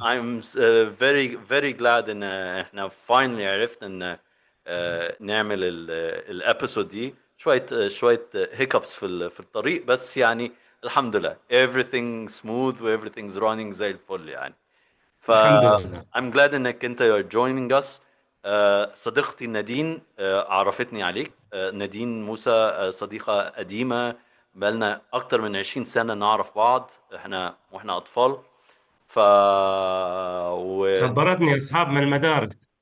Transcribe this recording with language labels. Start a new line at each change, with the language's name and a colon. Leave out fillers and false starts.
English: I'm very very glad
Arabic: ان احنا
English: finally
Arabic: عرفنا ان نعمل الابيسود دي. شويه hiccups في الطريق، بس يعني الحمد لله
English: everything smooth
Arabic: و
English: everything's running
Arabic: زي الفل يعني. ف الحمد لله.
English: I'm glad
Arabic: انك انت
English: you're joining us.
Arabic: صديقتي نادين عرفتني عليك. نادين موسى صديقة قديمة، بقالنا أكتر من 20 سنة نعرف بعض احنا واحنا أطفال. ف و... خبرتني أصحاب من المدارس.